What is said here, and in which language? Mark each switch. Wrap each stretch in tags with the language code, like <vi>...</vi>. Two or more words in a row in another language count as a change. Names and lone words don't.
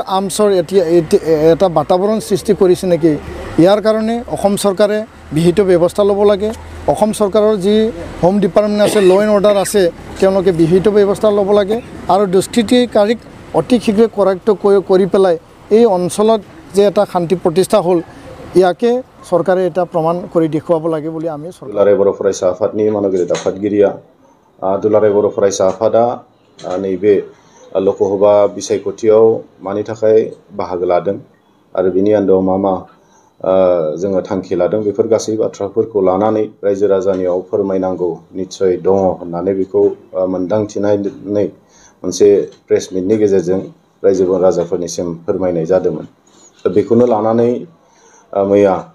<as>আৰ্মছৰ এটা বাতাবৰণ সৃষ্টি কৰিছে নেকি ইয়াৰ কাৰণে অসম চৰকাৰে বিহিত ব্যৱস্থা ল'ব লাগে অসম চৰকাৰৰ যি</as> <en>home department</en> <as>আছে</as> <en>law and order</en> <as>আছে তেওঁলোকে বিহিত ব্যৱস্থা ল'ব লাগে আৰু দুষ্কৃতিকাৰীক অতি শীঘ্ৰে কৰায়ত্ব কৰি পেলাই এই অঞ্চলত যে এটা শান্তি প্ৰতিষ্ঠা হ'ল ইয়াকে চৰকাৰে এটা প্ৰমাণ কৰি দেখুৱাব লাগে বুলি আমি</as> <brx>দুলাৰায় बर' फरायसा आफादनि मानगिरि आफादगिरिया दुलाराय बर' फरायसा आफादा नैबे लकसभा बिसायख'थियाव मानि थाखाय बाहागो लादों आरो बिनि आन्दोआव मा जोङो थांखि लादों बेफोर गासै बाथ्राफोरखौ लानानै रायजो राजानियाव फोरमायनांगौ निस्सय दङ होननानै बेखौ मोनदांथिनानै मोनसे</brx> <en>press meet</en> <brx>गेजेरजों रायजो राजाफोरनिसिम फोरमायनाय जादोंमोन बेखौनो लानानै मैया</brx>